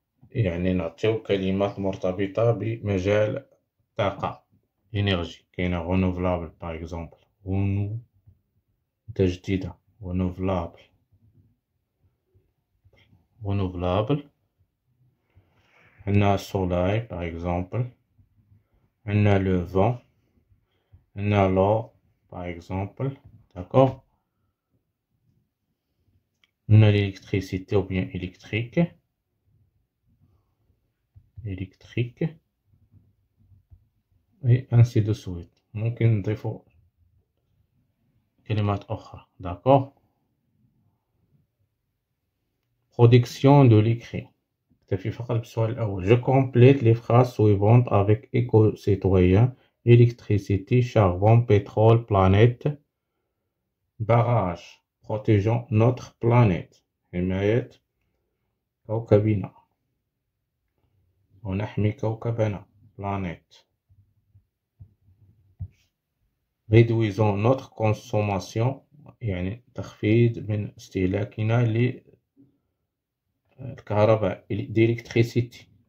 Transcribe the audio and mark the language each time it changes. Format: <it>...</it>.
<ar>يعني نعطيو كلمات مرتبطة بمجال الطاقة.</ar> <fr>énergie</fr> <ar>كاينة</ar> <fr>renouvelable par exemple.</fr> <ar>متجددة</ar> <fr>renouvelable. renouvelable.</fr> <ar>عندنا</ar> <fr>soleil par exemple. عندنا le vent.</fr> <ar>عندنا</ar> <fr>l'eau par exemple. D'accord.</fr> <ar>عندنا</ar> <fr>l'électricité ou bien électrique. électrique. Et ainsi de suite.</fr> <ar>ممكن نضيفو كلمات أخرى.</ar> <fr>D'accord. Production de l'écrit.</fr> <ar>نكتفي فقط بالسؤال الأول.</ar> <fr>Je complète les phrases suivantes avec éco-citoyen, électricité, charbon, pétrole, planète, barrage, protégeons notre planète.</fr> <ar>حماية كوكبنا ونحمي كوكبنا. planète.</ar> <fr>Réduisons notre consommation</fr> <ar>يعني تخفيض من استهلاكنا للكهرباء</ar> <fr>d'électricité.</fr>